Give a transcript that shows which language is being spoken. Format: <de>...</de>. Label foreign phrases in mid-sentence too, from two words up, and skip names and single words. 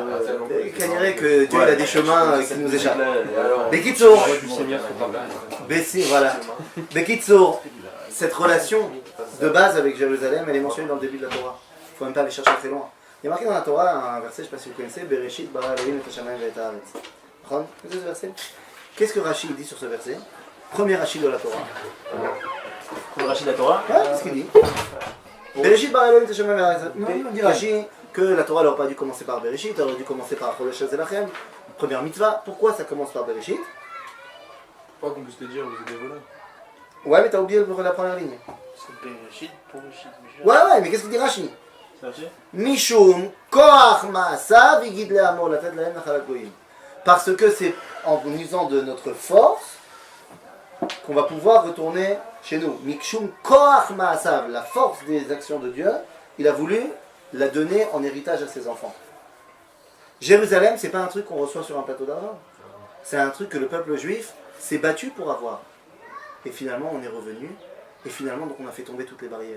<fr>Cagnerait que Dieu il a des chemins qui nous échappent. Bekitsour, Bessi, voilà. Bekitsour, cette relation de base avec Jérusalem, elle est mentionnée dans le début de la Torah. Il ne faut même pas aller chercher très loin. Il y a marqué dans la Torah un verset, je ne sais pas si vous connaissez,</fr> <he>בראשית ברא אלהים את השמים ואת הארץ.</he> <fr>Vous connaissez ce verset? Qu'est-ce que Rashi dit sur ce verset? Premier Rashi de la Torah. Pour le Rachid de la Torah. Ouais, qu'est-ce qu'il dit?</fr> <he>בראשית ברא אלהים את השמים ואת הארץ.</he> <fr>Non, il dit Rashi que la Torah n'aurait pas dû commencer par Bereshit, elle aurait dû commencer par</fr> <he>חודש זה לכם,</he> <fr>première mitzvah. Pourquoi ça commence par Bereshit? Pas qu'on puisse te dire, vous êtes des voleurs. Ouais, mais t'as oublié la première ligne. C'est Bereshit pour Bereshit. Ouais, mais qu'est-ce qu'il dit Rashi? C'est Rashi?</fr> <he>משום כח מעשיו יגיד לאמר לתת להם נחלת גוים.</he> <fr>Parce que c'est en usant de notre force qu'on va pouvoir retourner chez nous.</fr> <he>משום כח מעשיו,</he> <fr>la force des actions de Dieu, il a voulu la donner en héritage à ses enfants. Jérusalem, c'est pas un truc qu'on reçoit sur un plateau d'argent. C'est un truc que le peuple juif s'est battu pour avoir. Et finalement, on est revenu. Et finalement, donc, on a fait tomber toutes les barrières.</fr>